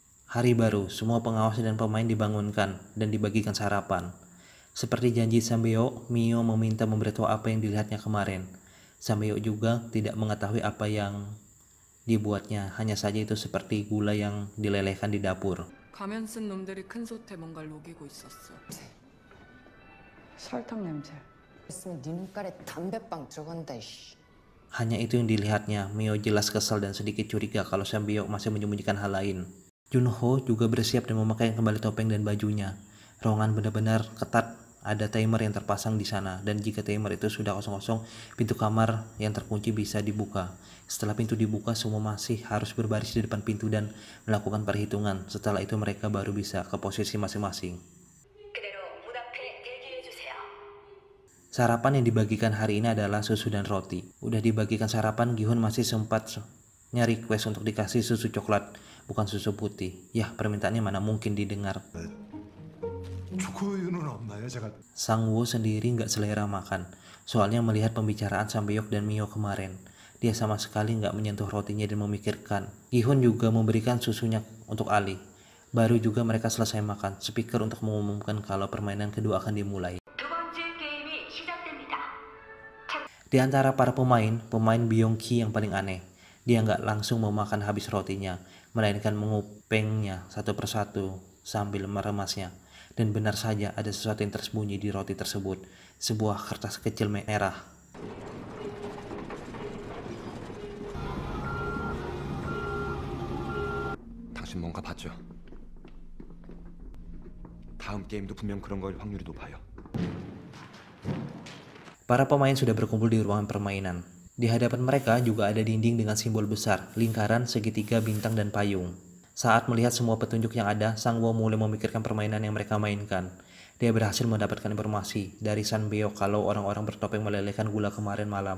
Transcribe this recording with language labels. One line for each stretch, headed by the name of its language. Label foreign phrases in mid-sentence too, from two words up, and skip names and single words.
Indonesian: Hari baru, semua pengawas dan pemain dibangunkan dan dibagikan sarapan. Seperti janji Sambeok, Mio meminta memberitahu apa yang dilihatnya kemarin. Sambeok juga tidak mengetahui apa yang dibuatnya, hanya saja itu seperti gula yang dilelehkan di dapur.
Korean: 가면 쓴 놈들이 큰 솥에 뭔가를 녹이고 있었어. 설탕 냄새. 있으면 네 눈깔에 담배빵 들어간다 이씨.
Indonesian: Hanya itu yang dilihatnya. Mio jelas kesal dan sedikit curiga kalau Sambeok masih menyembunyikan hal lain. Junho juga bersiap dan memakai kembali topeng dan bajunya. Ruangan benar-benar ketat. Ada timer yang terpasang di sana, dan jika timer itu sudah kosong-kosong, pintu kamar yang terkunci bisa dibuka. Setelah pintu dibuka, semua masih harus berbaris di depan pintu dan melakukan perhitungan. Setelah itu mereka baru bisa ke posisi masing-masing.
Korean: 그대로 문 앞에 대기해 주세요.
Indonesian: Sarapan yang dibagikan hari ini adalah susu dan roti. Udah dibagikan sarapan, Gi-hun masih sempat request untuk dikasih susu coklat, bukan susu putih. Yah, permintaannya mana mungkin didengar.
Korean: 초코우유는 없나요? 제가
Indonesian: Sang-woo sendiri nggak selera makan. Soalnya melihat pembicaraan Sambeok dan Mio kemarin, dia sama sekali nggak menyentuh rotinya dan memikirkan. Gi-hun juga memberikan susunya untuk Ali. Baru juga mereka selesai makan, speaker untuk mengumumkan kalau permainan kedua akan dimulai.
Korean: 두 번째 게임이 시작됩니다.
Indonesian: Di antara para pemain Byung-ki yang paling aneh. Dia nggak langsung memakan habis rotinya, melainkan mengupengnya satu persatu sambil meremasnya. Dan benar saja ada sesuatu yang tersembunyi di roti tersebut, sebuah kertas kecil merah.
Korean: 당신 뭔가 봤죠? 다음 게임도 분명 그런 걸 확률이 높아요.
Indonesian: Para pemain sudah berkumpul di ruangan permainan. Di hadapan mereka juga ada dinding dengan simbol besar, lingkaran, segitiga, bintang, dan payung. Saat melihat semua petunjuk yang ada, Sang-woo mulai memikirkan permainan yang mereka mainkan. Dia berhasil mendapatkan informasi dari Sambeok kalau orang-orang bertopeng melelehkan gula kemarin malam.